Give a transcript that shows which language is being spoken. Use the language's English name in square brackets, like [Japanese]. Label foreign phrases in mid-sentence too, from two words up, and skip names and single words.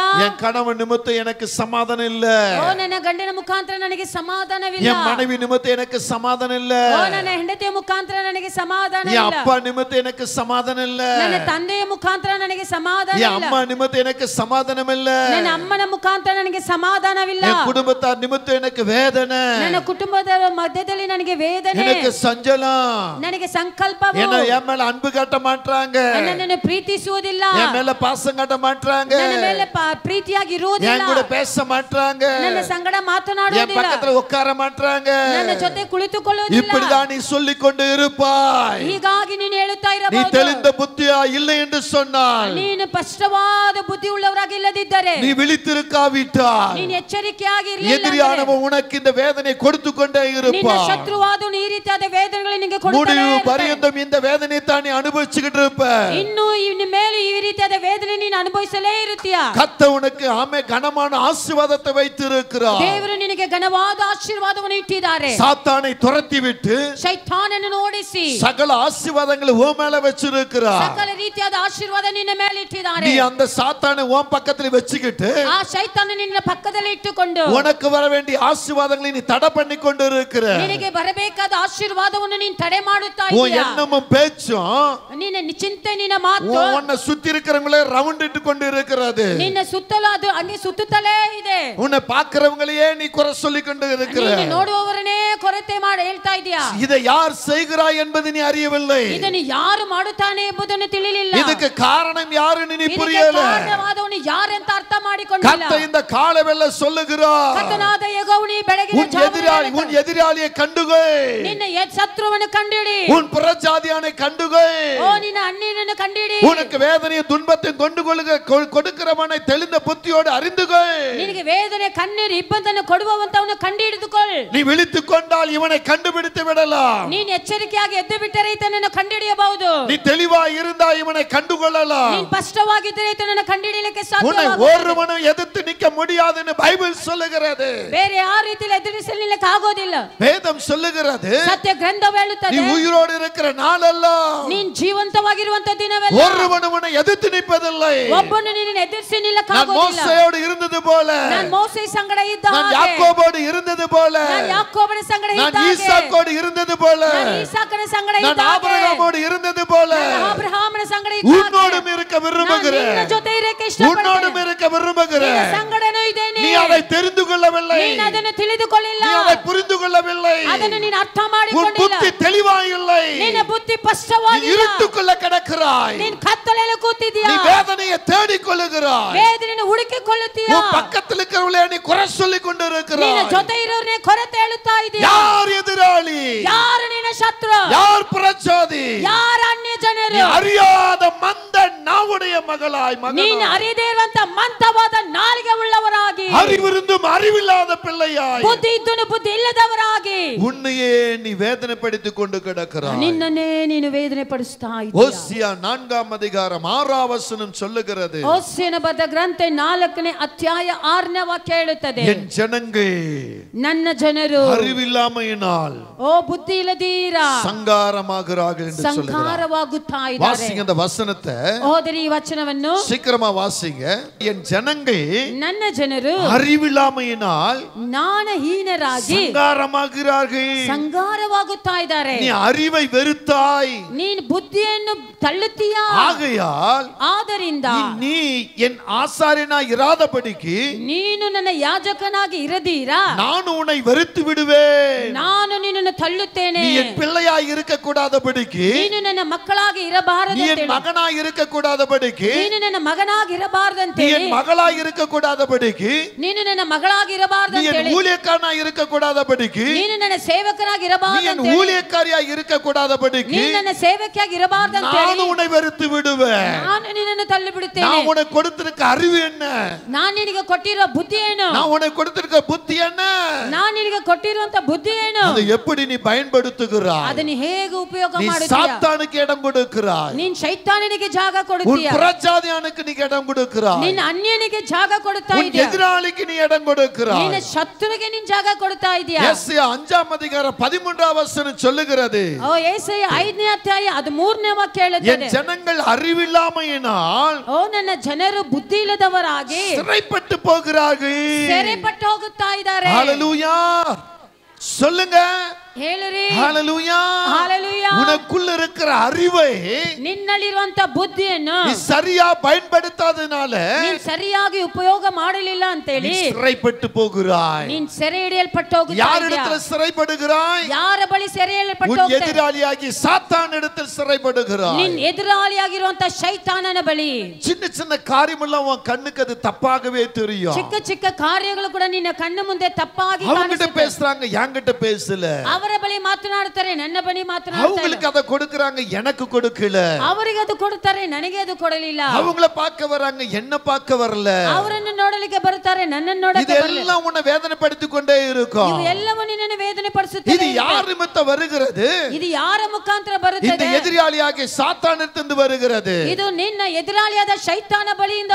[Tamil] என் கணவன் நிமித்தம் எனக்கு சமாதானம் இல்ல, [Kannada] ಓ ನನ್ನ ಗಂಡನ ಮುಖಾಂತರ ನನಗೆ ಸಮಾಧಾನವಿಲ್ಲ, [Tamil] என் மனைவி நிமித்தம் எனக்கு சமாதானம் இல்ல, [Kannada] ಓ ನನ್ನ ಹೆಂಡತಿಯ ಮುಖಾಂತರ ನನಗೆ ಸಮಾಧಾನ [Tamil] என் [Kannada] ಇಲ್ಲ, [Tamil] அப்பா நிமித்தம் எனக்கு சமாதானம் இல்ல, [Kannada] ನನ್ನ ತಂದೆಯ ಮುಖಾಂತರ ನನಗೆ ಸಮಾಧಾನ [Tamil] என் [Kannada] ಇಲ್ಲ, [Tamil] அம்மா நிமித்தம் எனக்கு சமாதானம் இல்ல, [Kannada] ನನ್ನ ಅಮ್ಮನ ಮುಖಾಂತರ ನನಗೆ ಸಮಾಧಾನವಿಲ್ಲ, [Tamil] என் குடும்பத்தார் நிமித்தம் எனக்கு வேதனை, [Kannada] ನನ್ನ ಕುಟುಂಬದ ಮಧ್ಯದಲ್ಲಿ ನನಗೆ ವೇದನೆ, [Tamil] எனக்கு சஞ்சலம், [Kannada] ನನಗೆ ಸಂಕಲ್ಪವು, [Tamil] என்ன என் மேல அன்பு காட்ட மாட்டாங்க, [Kannada] ನನ್ನನ್ನು ಪ್ರೀತಿಸುವುದಿಲ್ಲ, [Tamil] என் மேல பாசம் காட்ட மாட்டாங்க, [Kannada] ನನ್ನ ಮೇಲೆ ಪ್ರೀತಿಯಾಗಿ [Tamil] என் [Kannada] ಇರುವುದಿಲ್ಲ, [Tamil] கூட பேச மாட்டாங்க, [Kannada] ನನ್ನ ಸಂಗಡ [Tamil] என் [Kannada] ಮಾತನಾಡುವುದಿಲ್ಲ, [Tamil] பக்கத்துல உட்கார மாட்டாங்க, [Kannada] ನನ್ನ ಜೊತೆ ಕುಳಿತುಕೊಳ್ಳುವುದಿಲ್ಲ. [Tamil] இப்படிதான் நீ சொல்லிக் கொண்டு இருப்பாய். [Kannada] ಹೀಗಾಗಿ ನೀನು ಹೇಳುತ್ತಾ [Tamil] நீ [Kannada] ಇರಬಹುದು, [Tamil] தெளிந்த புத்தியா இல்லை என்று சொன்னால், [Kannada] ನೀನು ಸ್ಪಷ್ಟವಾದ ಬುದ್ಧಿ ಉಳ್ಳವರಾಗಿ ಇಲ್ಲದಿದ್ದರೆ, [Tamil] நீ விழித்திருக்காவிட்டால், [Kannada] ನೀನು ಎಚ್ಚರಿಕೆಯಾಗಿ ಇರಲಿಲ್ಲ ಅಂದರೆ, [Tamil] எதிரியானவன் உனக்கு இந்த வேதனை கொடுத்து கொண்டே [Kannada] ನಿನ್ನ [Tamil] இருப்பான். [Kannada] ಶತ್ರುವಾದನು ಈ ರೀತಿಯಾದ ವೇದನೆಗಳು ನಿನಗೆ ಕೊಡುತ್ತಾನೆ [Tamil] முடிவு [Kannada] ಇರುತ್ತಾನೆ. [Tamil] பரியந்தம் இந்த வேதனை தான் நீ அனுபவிச்சுக்கிட்டு இருப்ப. [Kannada] ಇನ್ನು ಇನ್ನು ಮೇಲೆ ಈ ರೀತಿಯಾದ ವೇದನೆ ನೀನು ಅನುಭವಿಸಲೇ ಇರುತ್ತೀಯ. [Tamil] கர்த்தர் உனக்கு ஆமே கனமான ஆசீர்வாதத்தை வைத்திருக்கிறார். [Kannada] ದೇವರು ನಿನಗೆ ಘನವಾದ ಆಶೀರ್ವಾದವನ್ನು ಇಟ್ಟಿದ್ದಾರೆ. [Tamil] சாத்தானை துரத்தி விட்டு [Kannada] ಶೈತಾನನನ್ನು ಓಡಿಸಿ [Tamil] சகல ஆசீர்வாதங்களை உன் மேல வச்சிருக்கிறார். [Kannada] ಸಕಲ ರೀತಿಯಾದ ಆಶೀರ್ವಾದ ನಿನ್ನ ಮೇಲೆ ಇಟ್ಟಿದ್ದಾರೆ. [Tamil] நீ அந்த சாத்தானை உன் பக்கத்துல வச்சுக்கிட்டு [Kannada] ಆ ಶೈತಾನ ನಿನ್ನ ಪಕ್ಕದಲ್ಲಿ ಇಟ್ಟುಕೊಂಡು [Tamil] உனக்கு வர வேண்டிய ஆசீர்வாதங்களை நீ தடை பண்ணி கொண்டு இருக்கிற. [Kannada] ನಿನಗೆ ಬರಬೇಕಾದ ಆಶೀರ್ವಾದವನ್ನು ನೀನು ತಡೆ ಮಾಡುತ್ತಾ [Tamil] உன் [Kannada] ಇದ್ದೀಯ. [Tamil] எண்ணமும் பேச்சும் [Kannada] ನಿನ್ನ ಚಿಂತೆ, ನಿನ್ನ ಮಾತು [Tamil] உன்னை சுத்தி இருக்கிறவங்களே ரவுண்ட் இட்டு கொண்டு இருக்கிறது. [Kannada] ನಿನ್ನ ಸುತ್ತಲೂ ಅದು ಹಂಗೆ ಸುತ್ತುತ್ತಲೇ ಇದೆ. [Tamil] உன்னை பார்க்கிறவங்களையே நீ குறை சொல்லி கொண்டு இருக்கிற. [Kannada] ನೀನು ನೋಡುವವರನ್ನೇ ಕೊರತೆ ಹೇಳ್ತಾ ಇದೀಯಾ. [Tamil] இதை யார் செய்கிறாய் என்பது நீ அறியவில்லை. [Kannada] ಇದನ್ನು ಯಾರು ಮಾಡುತ್ತಾನೆ ಎಂಬುದನ್ನು ತಿಳಿಲಿಲ್ಲ. ತಿಳಿಲಿಲ್ಲ. ಇದಕ್ಕೆ ಕಾರಣ ಯಾರು ನೀ ಇದಕ್ಕೆ [Tamil] புரியல. [Kannada] ಕಾರಣವಾದವನು ಯಾರೆಂತ ಅರ್ಥ ಮಾಡಿಕೊಂಡಿಲ್ಲ. [Tamil] கர்த்தர் இந்த காலவெல்ல சொல்லுகிறார். [Kannada] ಕರ್ತನಾದ ಯೆಹೋವನು ಈ ಬೆಳಗಿನ ಜಾವದಲ್ಲಿ [Tamil] உன் எதிராளியை கண்டுகொள். [Kannada] ನಿನ್ನ ಶತ್ರುವನ್ನು ಕಂಡಿಡಿ. [Tamil] உன் புறஜாதியானை கண்டுகொள். [Kannada] ಓ ನಿನ್ನ ಅನ್ಯನನ್ನು ಕಂಡಿಡಿ. [Tamil] உனக்கு வேதனையை துன்பத்தை கொடுக்கிறவனை தெளிந்த புத்தியோடு அறிந்துகொள். [Kannada] ನಿನಗೆ ವೇದನೆ ಕಣ್ಣೀರು ಇಬ್ಬಂದನ್ನು ಕೊಡುವವಂತವನು ಕಂಡುಹಿಡಿದುಕೊಳ್ಳ. [Tamil] நீ விழித்துக் கொண்டால் இவனை கண்டுபிடித்து விடலாம். [Kannada] ನೀನು ಎಚ್ಚರಿಕೆಯಾಗಿ ಎದ್ದು ಬಿಟ್ಟರೆ ಈತನನ್ನು ಕಂಡುಹಿಡಿಯಬಹುದು. [Tamil] நீ தெளிவாய் இருந்தா இவனை கண்டுகொள்ளலாம். [Kannada] ನೀನು ಸ್ಪಷ್ಟವಾಗಿದ್ದರೆ ಈತನನ್ನು ಕಂಡುಹಿಡಿಯಲಿಕ್ಕೆ ಸಾಧ್ಯವಾಗುತ್ತದೆ. [Tamil] ஒருவனும் எதிர்த்து நிற்க முடியாதுன்னு பைபிள் சொல்லுகிறது. [Kannada] ಬೇರೆ ಯಾವ ರೀತಿಯಲ್ಲಿ ಎದುರಿಸಲಿಕ್ಕೆ ಆಗೋದಿಲ್ಲ. [Tamil] வேதம் சொல்லுகிறது. [Kannada] ಸತ್ಯ ಗ್ರಂಥವು ಹೇಳುತ್ತದೆ. [Tamil] நீ உயிரோடு இருக்கிற நாளெல்லாம் [Kannada] ನೀನು ಜೀವಂತವಾಗಿರುವಂತ ದಿನವೆಲ್ಲ [Tamil] ஒருவனும் உன்னை எதிர்த்து நிற்பதில்லை. [Kannada] ಒಬ್ಬನು ನಿನ್ನನ್ನು ಎದುರಿಸಿ ನಿಲ್ಲಕ್ಕೆ [Tamil] நான் [Kannada] ಆಗೋದಿಲ್ಲ. [Tamil] மோசேயோடு இருந்தது போல, [Kannada] ನಾನು ಮೋಸೆ ಸಂಗಡ ಇದ್ದ [Tamil] நான் [Kannada] ಹಾಗೆ, [Tamil] யாக்கோபோடு இருந்தது போல, [Kannada] ನಾನು ಯಾಕೋಬನ ಸಂಗಡ [Tamil] நான் [Kannada] ಇದ್ದ ಹಾಗೆ, [Tamil] ஈசாக்கோடு இருந்தது போல, [Kannada] ನಾನು ಈಸಾಕನ ಸಂಗಡ [Tamil] நான் [Kannada] ಇದ್ದ ಹಾಗೆ, [Tamil] ஆபிரகாமோடு இருந்தது போல [Kannada] ನಾನು ಅಬ್ರಹಾಮನ ಸಂಗಡ ಇದ್ದ ಹಾಗೆ, [Tamil] உன்னோடும் இருக்க [Kannada] ನಾನು [Tamil] விரும்புகிறேன். [Kannada] ನಿನ್ನ ಜೊತೆ ಇರಕ್ಕೆ ಇಷ್ಟಪಡ್ತೇನೆ. [Tamil] உன்னோடும் இருக்க விரும்புகிறேன். [Kannada] ನಿನ್ನ ಸಂಗಡನೂ ಇದ್ದೇನೆ. [Tamil] நீ அதை தெரிந்து கொள்ளவில்லை. [Kannada] ನೀನು ಅದನ್ನು ತಿಳಿದುಕೊಳ್ಳಿಲ್ಲ. [Tamil] நீ அதை புரிந்து கொள்ளவில்லை. [Kannada] ಅದನ್ನು ನೀನು ಅರ್ಥ [Tamil] உன் [Kannada] ಮಾಡಿಕೊಂಡಿಲ್ಲ. [Tamil] புத்தி தெளிவாயில்லை. [Kannada] ನಿನ್ನ ಬುದ್ಧಿ [Tamil] நீ [Kannada] ಸ್ಪಷ್ಟವಾಗಿಲ್ಲ. [Tamil] இருட்டுக்குள்ள கிடக்கிறாய். [Kannada] ನೀನು ಕತ್ತಲೆಯಲ್ಲಿ ಕೂತಿದ್ದೀಯಾ. [Tamil] நீ வேதனையை தேடிக் கொள்ளுகிறாய். [Kannada] ವೇದನೆಯನ್ನು ಹುಡುಕಿಕೊಳ್ಳುತ್ತೀಯಾ. [Tamil] உன் பக்கத்தில் இருக்கிறவளே நீ குறை சொல்லிக் [Kannada] ನಿನ್ನ [Tamil] கொண்டிருக்கிறாய். [Kannada] ಜೊತೆ ಇರೋರ್ನೇ ಕೊರತೆ ಹೇಳುತ್ತಾ ಇದೀಯಾ. [Tamil] யார் எதிராளி? [Kannada] ಯಾರು ನಿನ್ನ ಶತ್ರು? [Tamil] யார் புறஜாதி? [Kannada] ಯಾರು ಅನ್ಯ ಜನರು? [Tamil] நீ அறியாத மந்த நாவுடைய மகளாய் [Kannada] ನೀನು [Tamil] மகனாய், [Kannada] ಅರಿಯದೇ ಇರುವಂತ ಮಂತವಾದ ನಾಲಿಗೆ ಉಳ್ಳವರಾಗಿ, [Tamil] அறிவிருந்தும் அறிவில்லாத பிள்ளையாய், [Kannada] ಬುದ್ಧಿ ಇದ್ದನು ಬುದ್ಧಿ ಇಲ್ಲದವರಾಗಿ [Tamil] உன்னையே நீ வேதனைப்படுத்திக் கொண்டு கிடக்கிறாய். [Kannada] ನಿನ್ನನ್ನೇ ನೀನು ವೇದನೆ ಪಡಿಸ್ತಾ ಇದ್ದೀಯಾ. [Tamil] ஓசியா 4ஆம் அதிகாரம் 6ஆம் வசனம் சொல்லுகிறது, [Kannada] ಓಸಿಯನ ಬರೆದ ಗ್ರಂಥ 4ನೇ ಅಧ್ಯಾಯ 6ನೇ ವಾಕ್ಯ ಹೇಳುತ್ತದೆ, [Tamil] என் ஜனங்கள் [Kannada] ನನ್ನ ಜನರು [Tamil] அறிவில்லாமையினால் [Kannada] ಓ ಬುದ್ಧಿ ಇಲ್ಲದೀರಾ [Tamil] சங்காரமாகிறார்கள் என்று சொல்லுகிறார். [Kannada] ಸಂಹಾರವಾಗುತ್ತಾ ಇದ್ದಾರೆ. [Tamil] வாசிங்க அந்த வசனத்தை, [Kannada] ಓದರಿ ಈ ವಚನವನ್ನು [Tamil] சீக்கிரமா வாசிங்க. என் ஜனங்கள் [Kannada] ನನ್ನ ಜನರು [Tamil] அறிவில்லாமையினால் [Kannada] ಜ್ಞಾನಹೀನರಾಗಿ [Tamil] சங்காரமாகிறார்கள். [Kannada] ಸಂಗಾರವಾಗುತ್ತಾ ಇದ್ದಾರೆ. [Tamil] நீ அறிவை வெறுத்தாய், [Kannada] ನೀನು ಬುದ್ಧಿಯನ್ನು ತಳ್ಳುತ್ತೀಯಾ. [Tamil] ஆகையால் [Kannada] ಆದ್ದರಿಂದ [Tamil] நீ என் ஆசாரியனாய் இராதபடிக்கு [Kannada] ನೀನು ನನ್ನ ಯಾಜಕನಾಗಿ ಇರದೀರಾ, [Tamil] நான் உன்னை வெறுத்து விடுவேன். [Kannada] ನಾನು ನಿನ್ನನ್ನು ತಳ್ಳುತ್ತೇನೆ. [Tamil] நீ என் பிள்ளையாய் இருக்க கூடாதபடிக்கு, [Kannada] ನೀನು ನನ್ನ ಮಕ್ಕಳಾಗಿ [Tamil] நீ [Kannada] ಇರಬಾರದಂತೆ, [Tamil] என் மகனாய் இருக்க கூடாதபடிக்கு, [Kannada] ನೀನು ನನ್ನ ಮಗನಾಗಿ ಇರಬಾರದಂತೆ, [Tamil] நீ என் மகளாய் இருக்க கூடாதபடிக்கு, [Kannada] ನೀನು ನನ್ನ ಮಗಳಾಗಿ [Tamil] நீ [Kannada] ಇರಬಾರದಂತೆ, [Tamil] என் ஊழியக்காரனாய் இருக்க கூடாதபடிக்கு, [Kannada] ನೀನು ನನ್ನ ಸೇವಕನಾಗಿ [Tamil] நீ என் [Kannada] ಇರಬಾರದಂತೆ, [Tamil] ஊழியக்காரியாய் இருக்க கூடாதபடிக்கு, [Kannada] ನೀನು ನನ್ನ ಸೇವಕಿಯಾಗಿ ಇರಬಾರದಂತೆ, [Tamil] நான் உன்னை வெறுத்து விடுவேன். [Kannada] ನಾನು ನಿನ್ನನ್ನು ತಳ್ಳಿ ಬಿಡುತ್ತೇನೆ. [Tamil] நான் உனக்கு கொடுத்திருக்க அறிவு என்ன? [Kannada] ನಾನು ನಿನಗೆ ಕೊಟ್ಟಿರೋ ಬುದ್ಧಿ ಏನು? [Tamil] நான் உனக்கு கொடுத்திருக்க புத்தி என்ன? [Kannada] ನಾನು ನಿನಗೆ ಕೊಟ್ಟಿರುವಂತ ಬುದ್ಧಿ ಏನು? [Tamil] அதை எப்படி நீ பயன்படுத்துகிறாய்? [Kannada] ಅದನ್ನು ಹೇಗೆ ಉಪಯೋಗ [Tamil] நீ [Kannada] ಮಾಡುತ್ತೀಯಾ? [Tamil] சாத்தானுக்கு இடம் கொடுக்கிறாய். [Kannada] ನೀನ್ ಶೈತಾನನಿಗೆ ಜಾಗ [Tamil] உன் [Kannada] ಕೊಡುತ್ತೀಯಾ. [Tamil] புறஜாதியானுக்கு நீ இடம் கொடுக்கிறாய். [Kannada] ನಿನ್ನ ಅನ್ಯನಿಗೆ ಜಾಗ ಕೊಡುತ್ತಾ [Tamil] உன் [Kannada] ಇದೀಯಾ. [Tamil] எதிராளிக்கு நீ இடம் கொடுக்கிறாய். [Kannada] ನಿನ್ನ ಶತ್ರುವಿಗೆ ನೀನ್ ಜಾಗ ಕೊಡುತ್ತಾ ಇದೀಯಾ. [Tamil] யெசாயா 5ஆம் அதிகாரம் 13ஆம் வசனம் சொல்லுகிறது, [Kannada] ಓ ಯೆಶಾಯ 5ನೇ ಅಧ್ಯಾಯ 13ನೇ ವಾಕ್ಯ [Tamil] என் [Kannada] ಹೇಳುತ್ತದೆ, [Tamil] ஜனங்கள் அறிவில்லாமையினால் [Kannada] ಓ ನನ್ನ ಜನರು ಬುದ್ಧಿ ಇಲ್ಲದವರಾಗಿ [Tamil] சிறைப்பட்டு போகிறார்கள். [Kannada] ಸೆರೆಪಟ್ಟು ಹೋಗುತ್ತಾ ಇದ್ದಾರೆ. [Tamil] ஹalleluya சொல்லுங்க. [Kannada] ಹೇಳುರಿ [Tamil] ஹalleluya. ஹalleluya. உனக்குள்ள இருக்கிற அறிவை [Kannada] ನಿನ್ನಲ್ಲಿರುವಂತ ಬುದ್ಧಿಯನ್ನು [Tamil] நீ சரியா பயன்படுத்தாதனால [Kannada] ನೀನ್ ಸರಿಯಾಗಿ ಉಪಯೋಗ ಮಾಡಲಿಲ್ಲ ಅಂತೇಳಿ [Tamil] நீ சிறைப்பட்டு போகிறாய். [Kannada] ನೀನ್ ಸೆರೆ ಹಿಡಿಯಲ್ಪಟ್ಟು ಹೋಗುತ್ತಾ [Tamil] யார் [Kannada] ಇದೀಯಾ. [Tamil] இடத்துல சிறைப்படுகிறாய்? [Kannada] ಯಾರ ಬಳಿ ಸೆರೆ ಹಿಡಿಯಲ್ಪಟ್ಟು [Tamil] உன் [Kannada] ಹೋಗ್ತಾ [Tamil] எதிராளியாகி சாத்தான் இடத்தில் சிறைப்படுகிறாய். [Kannada] ನಿನ್ ಎದುರಾಳಿಯಾಗಿರುವಂತ ಶೈತಾನನ ಬಳಿ [Tamil] சின்ன சின்ன காரியமெல்லாம் உன் கண்ணுக்கு அது தப்பாகவே தெரியும். [Kannada] ಚಿಕ್ಕ ಚಿಕ್ಕ ಕಾರ್ಯಗಳು ಕೂಡ ನಿನ್ನ ಕಣ್ಣು ಮುಂದೆ ತಪ್ಪಾಗಿ [Tamil] அவங்கிட்ட [Kannada] ಕಾಣಿಸುತ್ತೆ. [Tamil] பேசுறாங்க, என்கிட்ட பேசல. [Kannada] ಅವರ ಬಳಿ ಮಾತನಾಡುತ್ತಾರೆ, ನನ್ನ ಬಳಿ ಮಾತನಾಡುತ್ತಾರೆ. [Tamil] அவங்களுக்கு அதை கொடுக்கறாங்க, எனக்கு கொடுக்கல. [Kannada] ಅವರಿಗೆ ಅದು ಕೊಡುತ್ತಾರೆ, ನನಗೆ ಅದು ಕೊಡಲಿಲ್ಲ. [Tamil] அவங்கள பார்க்க வராங்க, என்ன பார்க்க வரல. [Kannada] ಅವರನ್ನು ನೋಡಲಿಕ್ಕೆ ಬರುತ್ತಾರೆ, ನನ್ನನ್ನು ನೋಡಲಿಕ್ಕೆ ಬರಲಿಲ್ಲ. [Tamil] இதெல்லாம் உன்னை வேதனைப்படுத்திக் கொண்டே இருக்கும். [Kannada] ಇವು ಎಲ್ಲವೂ ನಿನ್ನನ್ನು ವೇದನೆ [Tamil] இது [Kannada] ಪಡಿಸುತ್ತದೆ. [Tamil] யார் நிமித்தம் வருகிறது? [Kannada] ಇದು ಯಾರ ಮುಖಾಂತರ [Tamil] இந்த [Kannada] ಬರುತ್ತದೆ? [Tamil] எதிராளியாகிய சாத்தானிடமிருந்து வருகிறது. [Kannada] ಇದು ನಿನ್ನ ಎದುರಾಳಿಯಾದ ಶೈತಾನ ಬಳಿಯಿಂದ